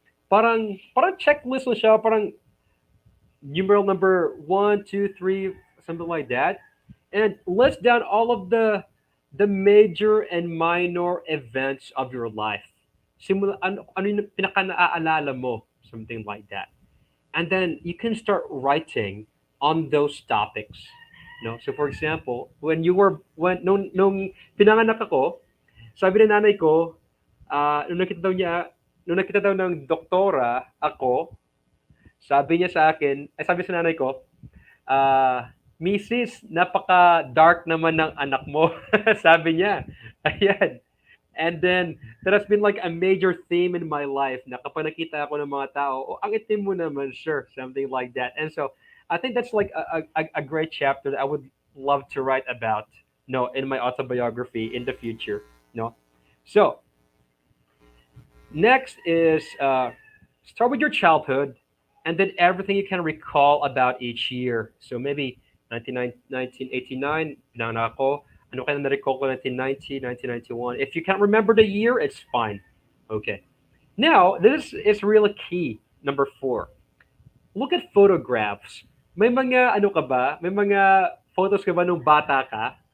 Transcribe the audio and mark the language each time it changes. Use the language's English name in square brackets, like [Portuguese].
[Filipino] Parang checklist lang siya, parang [English] numeral number one, two, three, something like that, and list down all of the major and minor events of your life. [Filipino] Simula ano yung pinaka naaalala mo, [English] something like that, and then you can start writing on those topics. No, so for example, when [Filipino] nung pinanganak ako, sabi ng nanay ko, nung nakita daw ng doktora ako, sabi niya sa akin, ay sabi sa nanay ko, Mrs., napaka-dark naman ng anak mo. Sabi niya. Ayan. [English] And then, that has been like a major theme in my life [Filipino] na kapag nakita ako ng mga tao, oh, ang itim mo naman, [English] sure, something like that. And so, I think that's like a great chapter that I would love to write about, no, in my autobiography in the future, no. So, Next is start with your childhood and then everything you can recall about each year. So maybe 1989, [Filipino] pinanganak ako. Ano kaya na-recall ko [English] 1990, 1991? If you can't remember the year, it's fine. Okay. Now, this is really key. Number four, look at photographs. [Filipino] May mga ano ka ba? May mga photos ka ba nung bata ka?